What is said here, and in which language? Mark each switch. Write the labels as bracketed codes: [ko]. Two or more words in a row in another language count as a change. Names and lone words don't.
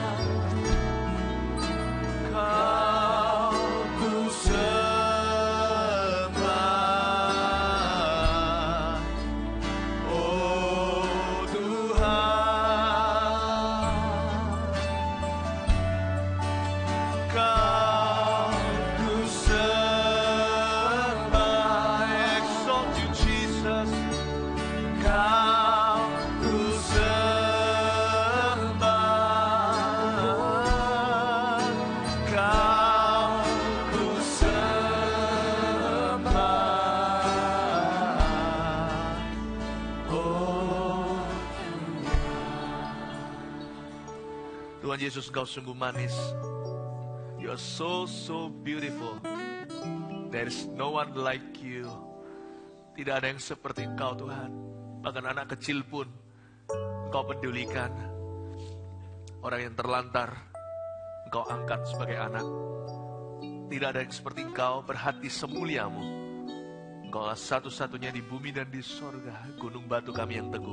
[id] Kau ku sembah, oh Tuhan, Kau ku sembah, [en] I exalt you Jesus, [id] Kau ku sembah, Kau ku sembah, oh Tuhan Yesus, Engkau sungguh manis. [en] You are so beautiful. There is no one like you. [id] Tidak ada yang seperti Engkau Tuhan. Bahkan anak kecil pun Engkau pedulikan. Orang yang terlantar Engkau angkat sebagai anak. Tidak ada yang seperti Engkau, berhati semuliamu. Engkau adalah satu-satunya di bumi dan di sorga, gunung batu kami yang teguh.